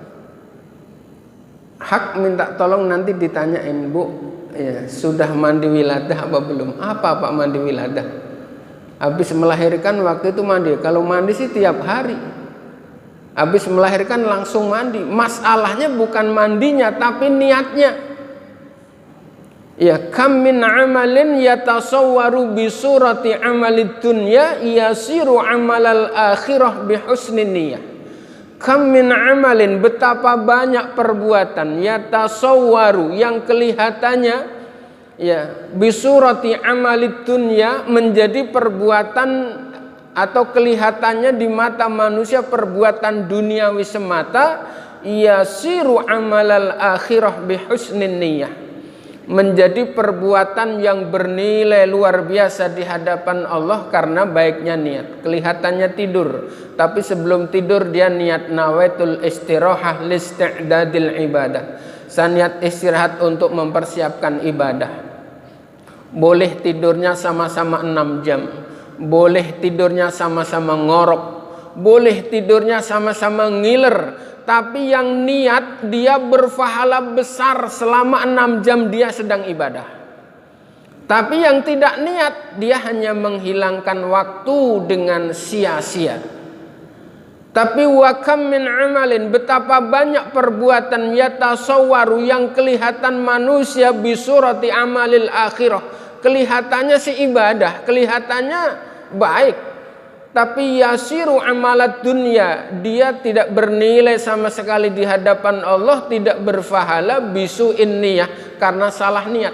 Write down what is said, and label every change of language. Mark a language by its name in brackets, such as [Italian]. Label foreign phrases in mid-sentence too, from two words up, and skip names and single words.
[Indonesian] Hak minta tolong nanti ditanyain, Bu, ya, sudah mandi wiladah apa belum? Apa Pak mandi wiladah? Habis melahirkan waktu itu mandi. Kalau mandi sih tiap hari. Habis melahirkan langsung mandi. Masalahnya bukan mandinya tapi niatnya. Ya, [Arabic] كم من عمل يتصور بصورة عمل الدنيا يصير عمل الآخرة بحسن النية. كم من عمل, [Indonesian] betapa banyak perbuatan yatasawwaru yang kelihatannya ya [Arabic] بصورة عمل الدنيا [Indonesian] menjadi perbuatan atau kelihatannya di mata manusia perbuatan duniawi semata, [Arabic] يصير عمل الآخرة بحسن النية, [Indonesian] menjadi perbuatan yang bernilai luar biasa di hadapan Allah karena baiknya niat. Kelihatannya tidur, tapi sebelum tidur dia niat [Arabic] نويت الاستراحة للاستعداد للعبادة. [Indonesian] Saya niat istirahat untuk mempersiapkan ibadah. Boleh tidurnya sama-sama 6 jam. Boleh tidurnya sama-sama ngorok. Boleh tidurnya sama-sama ngiler. Tapi yang niat dia berpahala besar selama 6 jam dia sedang ibadah. Tapi yang tidak niat dia hanya menghilangkan waktu dengan sia-sia. [Arabic] Tapi وكم من عمل, [Indonesian] betapa banyak perbuatan yatasawwaru yang kelihatan manusia [Arabic] بصورة عمل الآخرة. [Indonesian] Kelihatannya si ibadah, kelihatannya baik. Tapi [Arabic] يصير عمل الدنيا, [Indonesian] dia tidak bernilai sama sekali di hadapan Allah, tidak berpahala [Arabic] بسوء النية [Indonesian] karena salah niat.